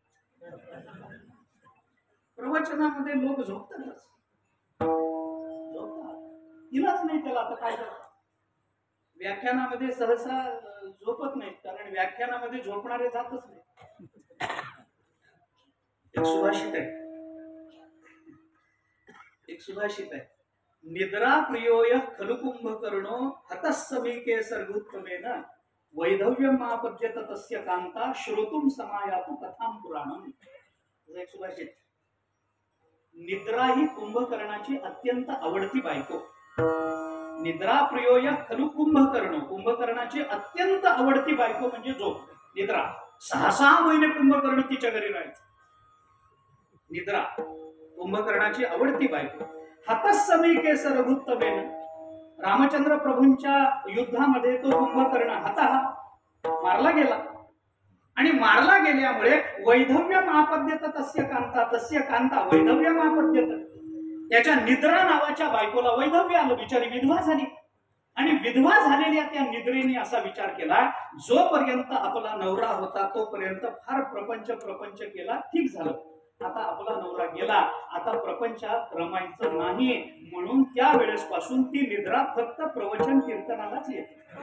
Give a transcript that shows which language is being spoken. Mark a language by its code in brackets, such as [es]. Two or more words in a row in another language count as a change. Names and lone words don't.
[mr] प्रवचनामध्ये लोक झोपतातच, इलाज नाही त्याला. आता काय करतात, व्याख्यानामध्ये सहसा झोपत नाहीत, कारण व्याख्यानामध्ये झोपणारे जातच नाही. एक सुभाषित आहे, [sa] निद्रा प्रियोय खलु कुंभकर्णो हतस्समीके सर्गोत्तमेन वैधव्यम आपद्यत तस्य कांता श्रोतुम समायातु कथाम पुराणम. [mr] एक सुभाषित. निद्रा ही कुंभकर्णाची अत्यंत आवडती बायको. [sa] निद्रा प्रियोय खलु कुंभकर्ण, [mr] कुंभकर्णाची अत्यंत आवडती बायको म्हणजे झोप, निद्रा. 6 महिने कुंभकर्ण तिच्या घरी राहायचं. निद्रा कुंभकर्णाची आवडती बायको. [sa] हतस्समीके सर्गोत्तमेन, [mr] रामचंद्र प्रभूंच्या युद्धामध्ये तो कुंभकर्ण मारला गेला, आणि मारला गेल्यामुळे [sa] वैधव्यम आपद्यत तस्य कांता, तस्य कांता वैधव्यम आपद्यत, [mr] त्याच्या निद्रा नावाच्या बायकोला वैधव्य आलं, बिचारी विधवा झाली. आणि विधवा झालेल्या त्या निद्रेने असा विचार केला, जोपर्यंत आपला नवरा होता तोपर्यंत फार प्रपंच केला, ठीक झालं. आता आपला नवरा गेला, आता प्रपंचात रमायचं नाही, म्हणून त्या वेळेस पासून ती निद्रा फक्त प्रवचन कीर्तनालाच येते.